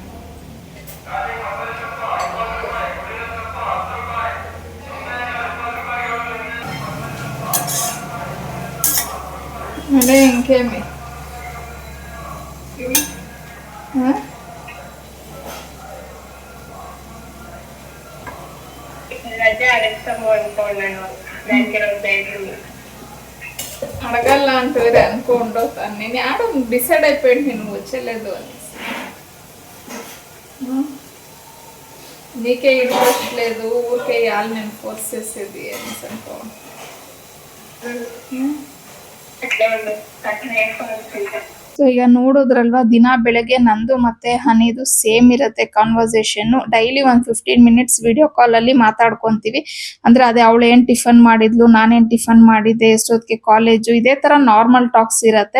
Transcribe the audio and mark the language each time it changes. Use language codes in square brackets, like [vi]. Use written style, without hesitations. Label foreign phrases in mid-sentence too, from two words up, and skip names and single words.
[te] అంటే ఇంకేమి అడగల్ల అంటారు అనుకోండు. నేను ఆడ డిసైడ్ అయిపోయింది నేను వచ్చేలేదు అని. నీకే ఇంట్రెస్ట్ లేదు, ఊరికే ఇవ్వాలి నేను ఫోర్స్ చేసేది అనేసి అనుకో. [kn] ಸೊ ಈಗ ನೋಡೋದ್ರಲ್ವಾ, ದಿನ ಬೆಳಗ್ಗೆ ನಂದು ಮತ್ತೆ ಹನಿದು ಸೇಮ್ ಇರುತ್ತೆ ಕಾನ್ವರ್ಸೇಷನ್. ಡೈಲಿ ಒಂದು 15 [en] minutes video [kn] ಕಾಲಲ್ಲಿ ಮಾತಾಡ್ಕೊತೀವಿ. ಅಂದರೆ ಅದೇ ಅವಳು ಏನು ಟಿಫನ್ ಮಾಡಿದ್ಲು, ನಾನೇನು ಟಿಫನ್ ಮಾಡಿದ್ದೆ, ಎಷ್ಟೊತ್ತಿಗೆ ಕಾಲೇಜು, ಇದೇ ಥರ [en] normal talks [kn] ಇರುತ್ತೆ.